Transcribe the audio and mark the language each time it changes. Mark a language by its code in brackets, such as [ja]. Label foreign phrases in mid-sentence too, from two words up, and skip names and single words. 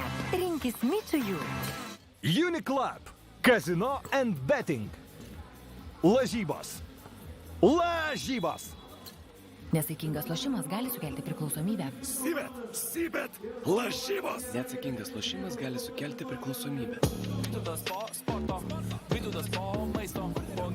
[lt] Rinkis mičiųjų. Uniclub-Casino and Betting. Lažybos. Nesaikingas lošimas gali sukelti priklausomybę. Sybet. Lažybos. Neatsakingas lošimas gali sukelti priklausomybę. Vytautas po sporto, Vytautas po maisto.